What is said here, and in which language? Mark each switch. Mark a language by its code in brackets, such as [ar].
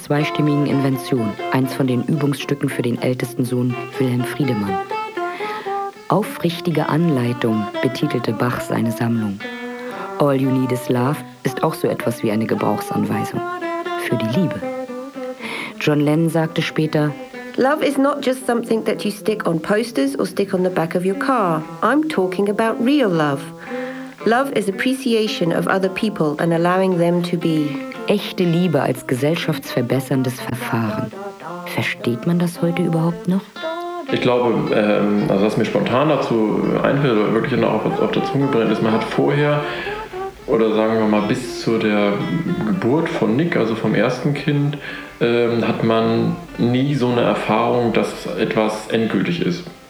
[de] zweistimmigen Invention. Eins von den Übungsstücken für den ältesten Sohn Wilhelm Friedemann. Aufrichtige Anleitung betitelte Bach seine Sammlung. All You Need Is Love ist auch so etwas wie eine Gebrauchsanweisung für die Liebe. John Lennon sagte später: [en] Love is not just something that you stick on posters or stick on the back of your car. I'm talking about real love. Love is appreciation of other people and allowing them to be. [de] Echte Liebe als gesellschaftsverbesserndes Verfahren. Versteht man das heute überhaupt noch? Ich glaube, also was mir spontan dazu einfällt oder wirklich noch auf der Zunge brennt, ist, man hat vorher, oder sagen wir mal bis zu der Geburt von Nick, also vom ersten Kind, hat man nie so eine Erfahrung, dass etwas endgültig ist.